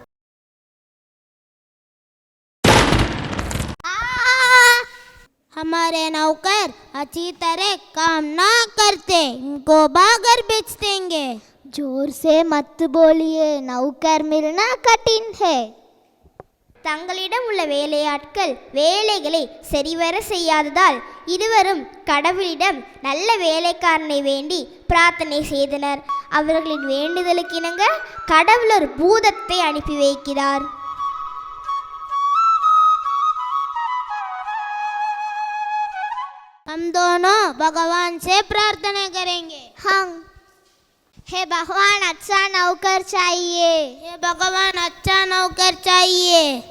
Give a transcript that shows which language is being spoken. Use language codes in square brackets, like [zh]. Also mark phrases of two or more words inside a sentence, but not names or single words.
[hi] हमारे नौकर अच्छी तरह काम ना करते, इनको बागर बेच देंगे। जोर से मत बोलिए, नौकर मिलना कठिन है। [ta] தங்களிடம் உள்ள வேலையாட்கள் வேலைகளை சரிவர செய்யாததால் இருவரும் கடவுளிடம் நல்ல வேலைக்காரனை வேண்டி பிரார்த்தனை செய்தனர். அவர்களின் வேண்டுதலுக்கு இணங்க கடவுள் ஒரு பூதத்தை அனுப்பி வைக்கிறார். [hi] हम दोनों भगवान से प्रार्थना करेंगे। हाँ। हे भगवान अच्छा नौकर चाहिए। हे भगवान अच्छा नौकर चाहिए।